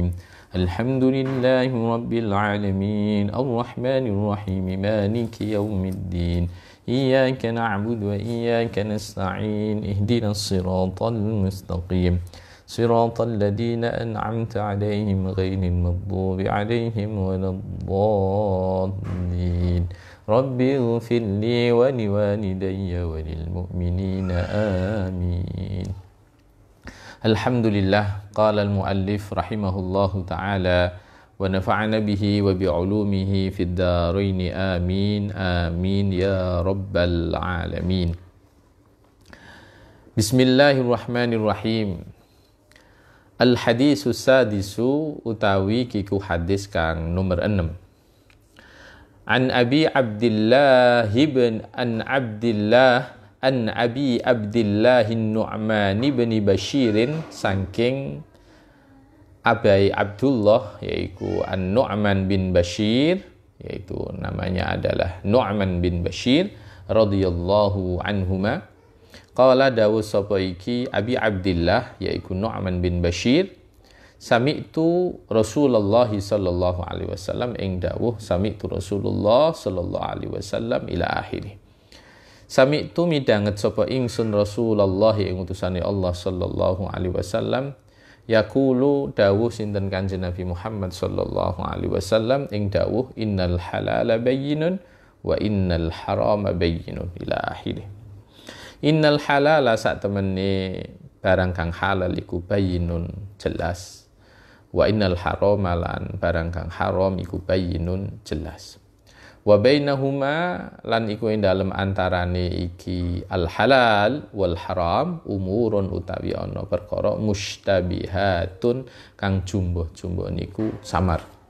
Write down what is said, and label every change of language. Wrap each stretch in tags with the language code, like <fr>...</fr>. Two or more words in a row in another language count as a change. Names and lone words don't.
<ar>الحمد لله رب العالمين الرحمن الرحيم مالك يوم الدين إياك نعبد وإياك نستعين اهدنا الصراط المستقيم صراط الذين أنعمت عليهم غير المغضوب عليهم ولا الضالين رب اغفر لي ولوالدي وللمؤمنين آمين. الحمد لله، قال المؤلف رحمه الله تعالى ونفعنا به وبعلومه في الدارين آمين آمين يا رب العالمين. Bismillahirrahmanirrahim. الحديث السادس</ar> <jv>utawi kiku hadis kang nomor 6.</jv> <ar>عن أبي عبد الله ابن عن أبي عبد الله نعمان ابن بشير,</ar> <jv>saking Abi Abdullah yaitu An-Nu'man bin Bashir,</jv> <id>yaitu namanya adalah Nu'man bin Bashir</id> <ar>رضي الله عنهما. Qala</ar> <jv>dawu sapa iki Abi Abdillah yaitu Nu'man bin Bashir,</jv> <ar>سمعت رسول الله صلى الله عليه وسلم</ar> <jv>ing dawuh</jv> <ar>سمعت رسول الله صلى الله عليه وسلم إلى آخره. Sami'tu</ar> <jv>midanget sapa ingsun Rasulullah ing utusane Allah</jv> <ar>صلى الله عليه وسلم يقول</ar> <jv>dawuh sinten Kanjeng Nabi Muhammad</jv> <ar>صلى الله عليه وسلم</ar> <jv>ing dawuh</jv> <ar>إن الحلال بين وإن الحرام بين إلى آخره. إن الحلال</ar> <jv>sak temene barang kang halal iku bayyinun jelas,</jv> <ar>وإن الحرام</ar> <jv>lan barang kang haram iku bayyinun jelas.</jv> <ar>وبينهما</ar> <jv>lan iku ing dalem antarane iki</jv> <ar>الحلال والحرام أمور</ar> <jv>utawi ana perkara mustabihatun kang jumbuh-jumbuh niku samar.</jv>